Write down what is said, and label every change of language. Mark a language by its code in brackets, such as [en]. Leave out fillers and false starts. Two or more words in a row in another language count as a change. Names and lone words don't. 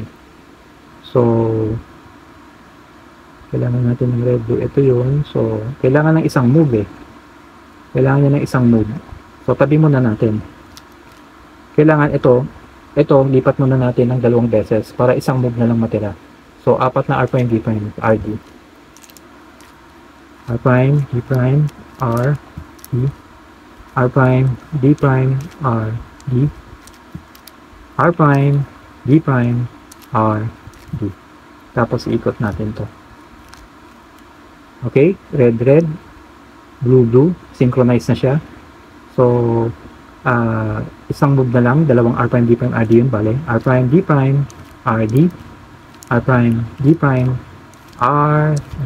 [tl] So, kailangan natin ng [en] red, blue. [tl] Ito yun. So, kailangan ng isang move eh. Kailangan niya ng isang move. So, tabi muna natin. Kailangan ito, lipat muna natin ng dalawang beses para isang move na lang matira. So, apat na R', D', RD. R', D', R, D, R', D', R, D, R', D', R, D. Tapos ikot natin to. Okay? [en] Red, blue, synchronize [tl] na siya. So, isang move na lang, dalawang R', D', RD yun, bale. R', D', RD, R', D', RD.